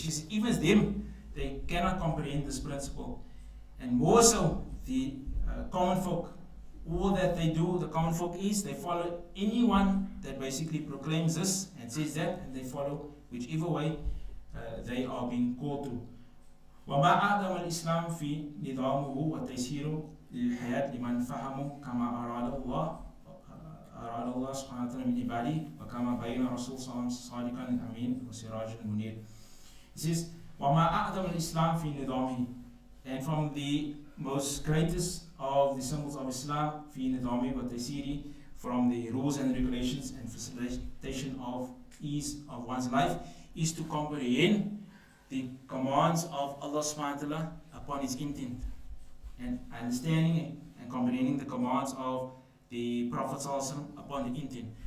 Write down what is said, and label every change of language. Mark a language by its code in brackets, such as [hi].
[en] Even them, they cannot comprehend this principle. And more so, the common folk, all that they do, the common folk is, they follow anyone that basically proclaims this and says that, and they follow whichever way they are being called to. [ar] وما أعظم الإسلام في نظامه وتيسيره للحياة لمن فهموا كما أراد الله سبحانه وتعالى من عباده وكما بين رسول صلى الله عليه وسلم صادقا الأمين وسراج المنير. [en] It says [ar] وما أعظم الإسلام في نظامه, [en] and from the most greatest of the symbols of Islam [ar] في نظامه وتيسيره, [en] from the rules and regulations and facilitation of ease of one's life, is to comprehend the commands of Allah subhanahu wa ta'ala upon His intent, and understanding and comprehending the commands of the Prophet sallallahu alaihi wasallam upon the intent.